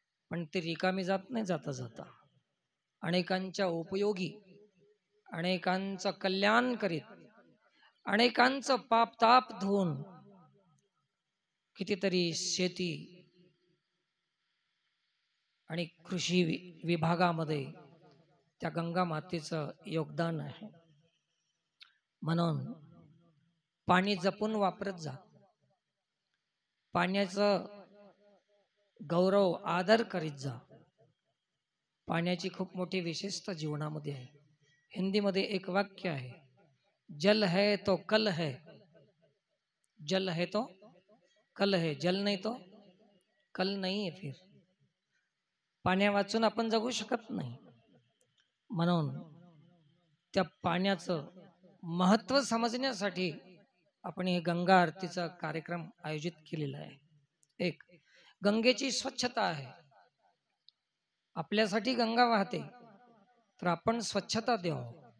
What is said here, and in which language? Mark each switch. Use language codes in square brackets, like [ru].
[mr] पण ती रिकामी जात नाही जाता जाता. अनेकांच्या उपयोगी, अनेकांचं कल्याण करीत, अनेकांचं पाप ताप धुवून कितीतरी शेती आणि कृषी विभागामध्ये त्या गंगा मातेचं योगदान आहे. म्हणून पाणी जपून वापरत जा. पाण्याचं गौरव आदर करीत जा. पाण्याची खूप मोठी विशेषता जीवनामध्ये आहे. हिंदीमध्ये एक वाक्य आहे, [hi] जल है तो कल है, जल है तो कल है, जल नहीं तो कल नहीं है. [mr] फिर पाण्या वाचून आपण जगू शकत नाही. म्हणून त्या पाण्याचं महत्त्व समजण्यासाठी आपण हे गंगा आरतीचा कार्यक्रम आयोजित केलेला आहे. एक गंगेची स्वच्छता आहे. आपल्यासाठी गंगा वाहते तर आपण स्वच्छता द्यावं.